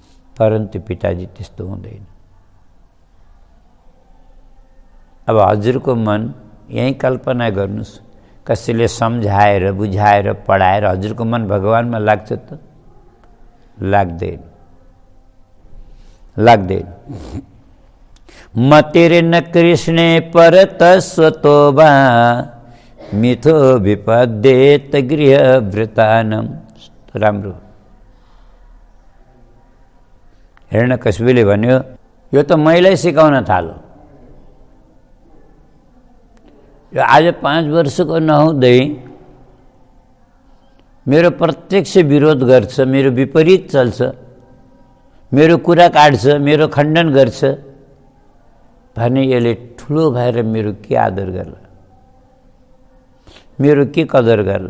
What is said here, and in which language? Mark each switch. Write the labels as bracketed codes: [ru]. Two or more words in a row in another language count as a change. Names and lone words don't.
[ne] परन्तु पिताजी त्यस्तो हुँदैन। अब हजुरको मन यही कल्पना गर्नुस्, कसैले सम्झाएर बुझाएर पढाएर हजुरको मन भगवानमा लाग्छ त? लाग्दैन, लाग्दैन। [sa] मतेरे न कृष्णे परत स्वतोबा मिथो विपदेत गृहभृतानम। [ne] राम्रो। हिरण्यकशिपुले भन्यो यो त मैले सिकाउन थालो। यो आज 5 वर्षको नहुँदै मेरो प्रत्यक्ष विरोध गर्छ, मेरो विपरीत चल्छ, मेरो कुरा काट्छ, मेरो खण्डन गर्छ भने यसले ठुलो भएर मेरो के आदर गर्ला, मेरो के कदर गर्ला?